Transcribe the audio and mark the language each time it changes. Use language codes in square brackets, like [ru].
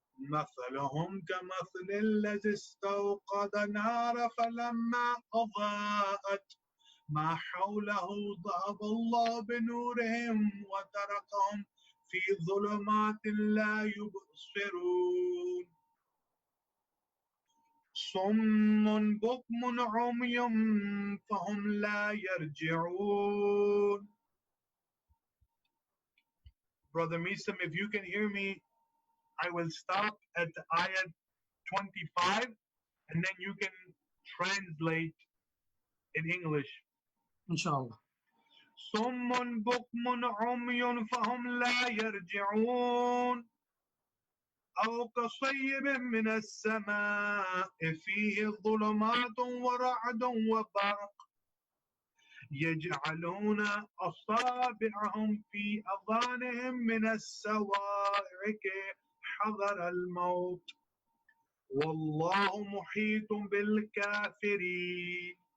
[ar] مثلهم كمثل الذي استوقد نار فلما أضاءت ما حوله ذهب الله بنورهم وتركهم في ظلمات لا يبصرون صم بكم عمي فهم لا يرجعون. [en] Brother Meesum, if you can hear me, I will stop at ayat 25 and then you can translate in English. [ar] Inshallah. صم بكم عمي فهم لا يرجعون أو كصيب من السماء فيه ظلمات ورعد وبرق يجعلون أصابعهم في أذانهم من الصواعق حذر الموت والله محيط بالكافرين